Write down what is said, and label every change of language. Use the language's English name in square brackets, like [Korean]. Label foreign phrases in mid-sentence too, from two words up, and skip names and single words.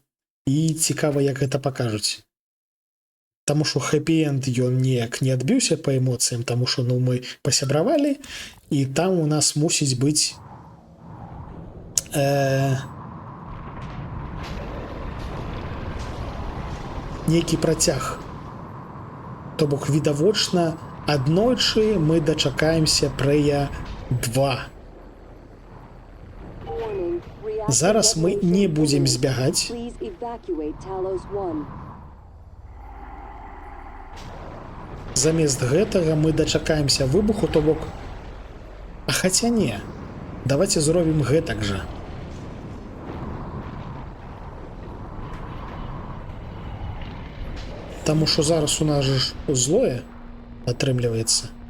[Belarusian] І цікава, як гэта пакажуць. Таму што хэпі-энд ён неяк не адбіўся па эмоцыям, таму што мы пасябравалі, і там у нас мусіць быць нейкі працяг. То бок, відавочна, аднойчы мы дачакаемся Прея 2. [English] Warning. Reactor [Belarusian] Зараз мы [English] detonation [Belarusian] не будем [English] imminent. [Belarusian] збягаць. [English] Please evacuate Talos 1. [Belarusian] Замест гэтага мы дачакаемся выбуху, то бок... А хаця не. Давайте зробім гэтак жа. Таму што зараз у нас ж злое атрымліваецца.